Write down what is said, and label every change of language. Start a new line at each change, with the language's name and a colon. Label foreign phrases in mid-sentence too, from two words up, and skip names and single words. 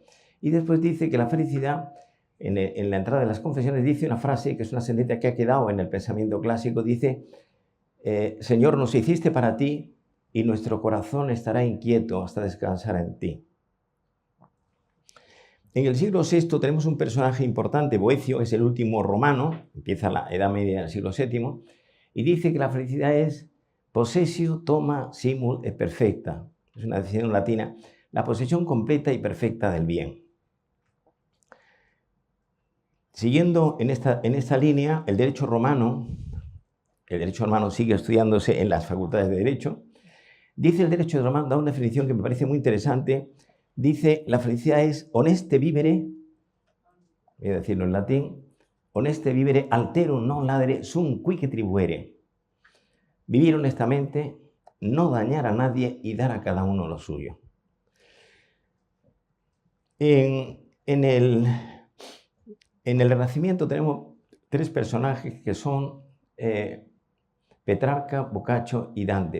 Spanish: Y después dice que la felicidad, en la entrada de las Confesiones, dice una frase que es una sentencia que ha quedado en el pensamiento clásico, dice, Señor, nos hiciste para ti y nuestro corazón estará inquieto hasta descansar en ti. En el siglo VI tenemos un personaje importante, Boecio, es el último romano, empieza la Edad Media del siglo VII, y dice que la felicidad es possessio, toma,
Latin: simul et perfecta.
Spanish: Es una definición latina. la posesión completa y perfecta del bien. Siguiendo en esta línea, el derecho romano sigue estudiándose en las facultades de Derecho. Dice el derecho romano, da una definición que me parece muy interesante. Dice, la felicidad es
Latin: honeste vivere,
Spanish: voy a decirlo en latín,
Latin: honeste vivere alterum non ladere sum quique tribuere.
Spanish: Vivir honestamente, no dañar a nadie y dar a cada uno lo suyo. En el Renacimiento tenemos tres personajes que son Petrarca, Boccaccio y Dante.